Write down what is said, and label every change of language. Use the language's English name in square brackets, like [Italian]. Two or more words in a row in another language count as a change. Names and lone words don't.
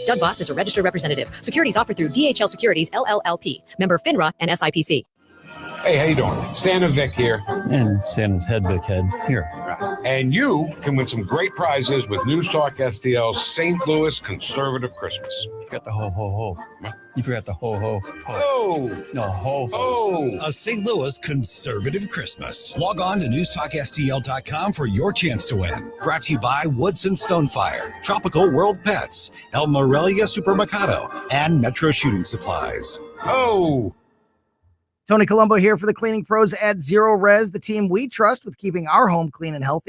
[English] Doug Voss is a registered representative. Securities offered through DHL Securities, LLLP. Member FINRA and SIPC. Hey, how you doing? Santa Vic here. And Santa's head, Vic Head, here. And you can win some great prizes with Newstalk STL's St. Louis Conservative Christmas. You forgot the ho-ho-ho. You forgot the ho-ho-ho. Oh. No, ho-ho. Oh. A St. Louis Conservative Christmas. Log on to NewstalkSTL.com for your chance to win. Brought to you by Woods and Stonefire, Tropical World Pets, El Morelia Supermercado, and Metro Shooting Supplies. Oh. Tony Colombo here for the cleaning pros at Zero Res, the team we trust with keeping our home clean and healthy.